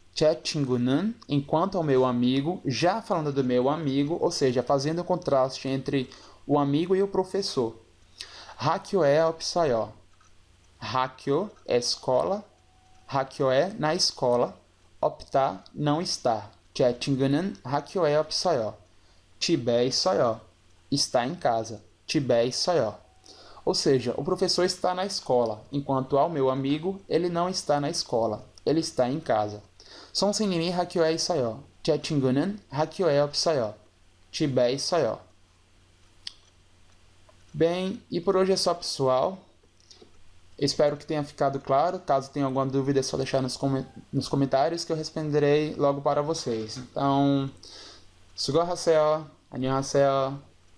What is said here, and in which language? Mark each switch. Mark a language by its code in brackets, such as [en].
[ko] 제 친구는, [pt] enquanto ao meu amigo, já falando do meu amigo, ou seja, fazendo o contraste entre o amigo e o professor. [ko] 학교에 없어요. 학교, [pt] escola. [ko] 학교에, [pt] na escola. [ko] 없다, [pt] não estar. [ko] 제 친구는 학교에 없어요. 집에 있어요. [pt] Está em casa. [ko] 집에 있어요. [pt] Ou seja, o professor está na escola, enquanto ao meu amigo, ele não está na escola. Ele está em casa. [ko] 선생님이 학교에 있어요. 제 친구는 학교에 없어요. 집에 있어요. [pt] Bem, e por hoje é só, pessoal. Espero que tenha ficado claro. Caso tenha alguma dúvida, é só deixar nos comentários que eu responderei logo para vocês. Então, [ko] 수고하세요. 안녕하세요.